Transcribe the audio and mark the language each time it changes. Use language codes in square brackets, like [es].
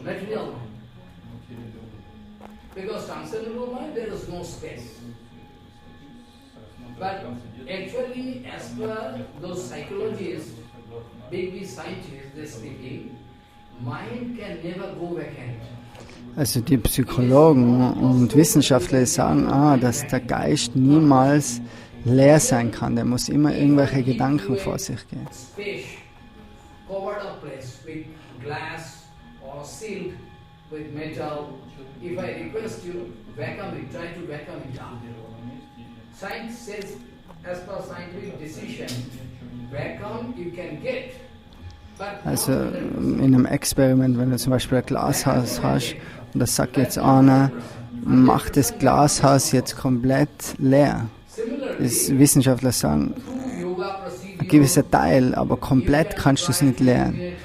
[en] Material mind. Because transcendental mind, there is no space. But actually, as per those psychologists, big scientists, they're speaking, mind can never go vacant. [de] Also die Psychologen und Wissenschaftler sagen, dass der Geist niemals leer sein kann. Der muss immer irgendwelche Gedanken vor sich gehen. [en] Space, covered up place with glass or sealed with metal. If I request you, vacuum it, try to vacuum it out. Science says, as per scientific decision, vacuum you can get. [de] Also in einem Experiment, wenn du zum Beispiel ein Glashaus hast und da sagt jetzt einer, mach das Glashaus jetzt komplett leer. Das Wissenschaftler sagen, ein gewisser Teil, aber komplett kannst du es nicht leeren.